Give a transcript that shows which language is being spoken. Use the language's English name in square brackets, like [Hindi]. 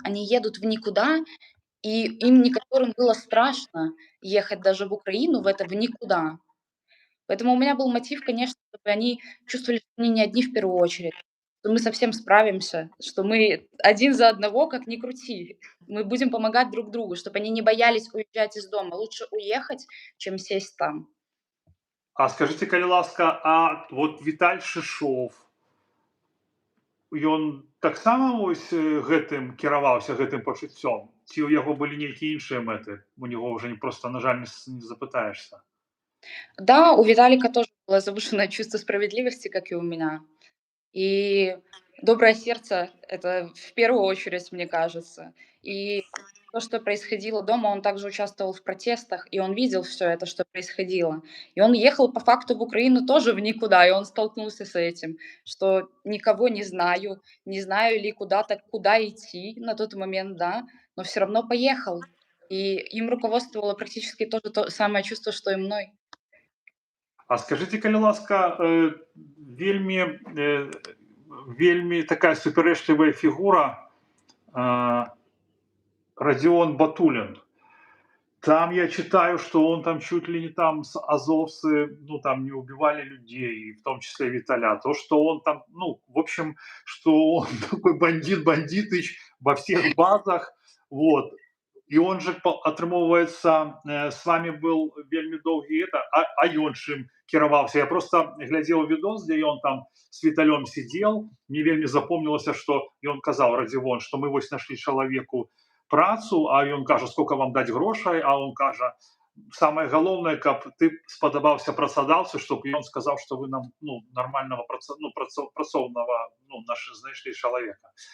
[Russian] Они едут в никуда, и им некоторым было страшно ехать даже в Украину, в никуда. Поэтому у меня был мотив, конечно, чтобы они чувствовали, что они не одни в первую очередь, что мы совсем справимся, что мы один за одного, как ни крути. Мы будем помогать друг другу, чтобы они не боялись уезжать из дома. Лучше уехать, чем сесть там. А скажите, [Belarusian] калі ласка, а вот Віталь Шышов, ён таксама вось гэтым кіраваўся гэтым пачуццём? Ці ў яго былі нейкія іншыя мэты? [Russian] У него уже не просто, на жаль, не запытаешься. Да, у Виталика тоже было завышенное чувство справедливости, как и у меня. И доброе сердце — это в первую очередь, мне кажется. И то, что происходило дома, он также участвовал в протестах, и он видел все это, что происходило. И он ехал по факту в Украину тоже в никуда, и он столкнулся с этим, что никого не знаю ли куда идти на тот момент, да, но все равно поехал. И им руководствовало практически то же самое чувство, что и мной. А скажите, [Belarusian] калі ласка, вельмі вельмі такая супярэчлівая фігура Родион Батулин. [Russian] Там я читаю, что он там чуть ли не там с азовцы, ну там не убивали людей, в том числе Виталя. То, что он там, ну, в общем, что он такой бандит Бандитыч во всех базах, вот. [Belarusian] И он же, атрымоўваецца, с вами был вельмі доўгі это, а ён чым кіраваўся. Я просто глядзеў відос, где он там с Виталем сидел, мне вельмі запомнілася, что ён казаў Радзівон, что мы вось нашли чалавеку працу, а ён кажа, сколько вам даць грошай, а он кажа, самое галоўнае, каб ты спадабаўся працадаўцу, чтобы ён сказаў, что вы нам ну, нормального працоўнага ну, наш знайшлі чалавека.